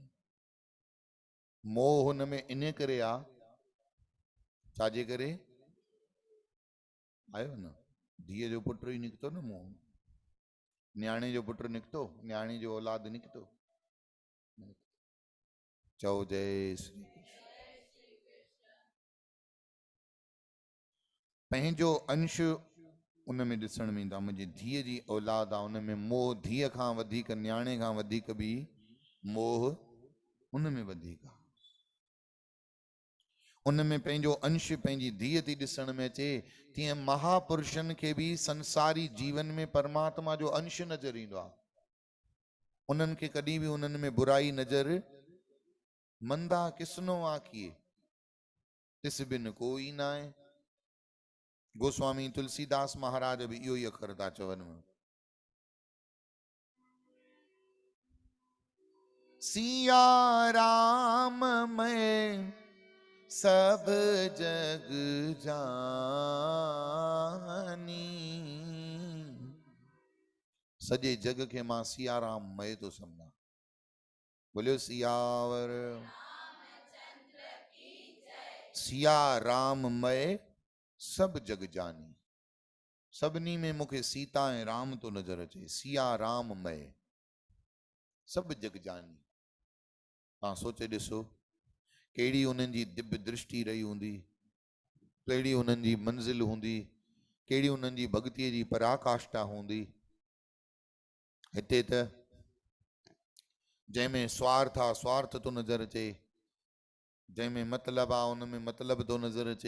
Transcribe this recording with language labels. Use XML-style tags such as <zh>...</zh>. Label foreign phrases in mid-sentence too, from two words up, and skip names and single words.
<sd>मोह हुन में इन करे आहे, छाजे करे? आयो न, धीअ जो पुटु ई निकितो न मोह। न्याणे जो पुटु निकितो, न्याणी जो औलाद निकितो? चओ जय श्री कृष्ण। पंहिंजो अंश उन में ॾिसण में ईंदा, मुंहिंजी धीअ जी औलाद आहे, उन में मोह धीअ खां वधीक, न्याणे खां वधीक बि मोह उन में वधीक आहे। उन में पंहिंजो अंश पंहिंजी धीअ थी ॾिसण में अचे, तीअं महापुरुषनि खे बि संसारी जीवन में परमात्मा जो अंश नज़र ईंदो आहे। उन्हनि खे कॾहिं बि उन्हनि में बुराई नज़र, मंदा किसनो आखिए तिस बिन कोई ना आहे। गोस्वामी तुलसीदास महाराज भी इहो ई अखर था चवनि।</sd> <hi>सिया राम मैं सब जग जानी,</hi> <sd>सजे जग के मां</sd> <hi>सिया राम मैं तो समझा।</hi> <sd>बोलियो सियावर</sd> <hi>सिया राम मैं सब जग जानी।</hi> <sd>सभिनी में मूंखे सीता ऐं राम तो नजर अचे।</sd> <hi>सिया राम मैं सब जग जानी।</hi> <sd>तव्हां सोचे ॾिसो कहिड़ी उन्हनि जी दिव्य दृष्टि रही हूंदी, कहिड़ी उन्हनि जी मंज़िल हूंदी, कहिड़ी उन्हनि जी भक्तीअ जी पराकाष्ठा हूंदी। हिते त जंहिंमें स्वार्थ आहे स्वार्थ तो नजर अचे, जंहिंमें मतिलब आहे उन में मतिलब तो नजर अचे।</sd>